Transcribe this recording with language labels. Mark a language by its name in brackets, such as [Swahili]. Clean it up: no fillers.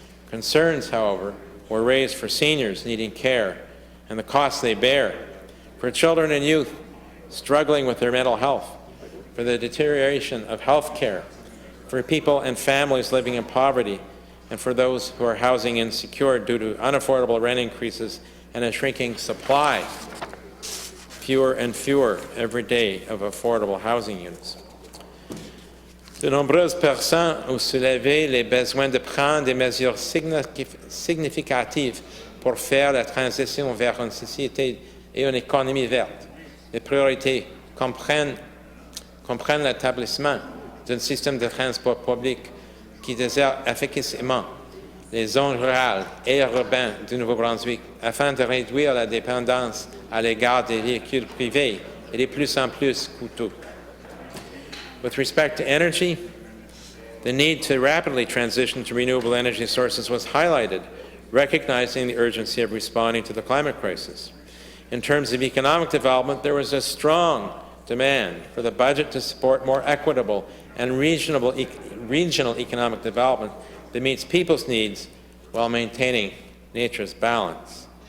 [English] Concerns, however, were raised for seniors needing care and the costs they bear, for children and youth struggling with their mental health, for the deterioration of health care, for people and families living in poverty, and for those who are housing insecure due to unaffordable rent increases and a shrinking supply. Fewer and fewer every day of affordable housing units. [French] De nombreuses personnes ont soulevé les besoins de prendre des mesures significatives pour faire la transition vers une société et une économie verte. Les priorités comprennent l'établissement d'un système de transport public qui dessert efficacement les zones rurales et urbaines du Nouveau-Brunswick afin de réduire la dépendance à l'égard des véhicules privés et de plus en plus coûteux. [English] With respect to energy, the need to rapidly transition to renewable energy sources was highlighted, recognizing the urgency of responding to the climate crisis. In terms of economic development, there was a strong demand for the budget to support more equitable and regional economic development that meets people's needs while maintaining nature's balance.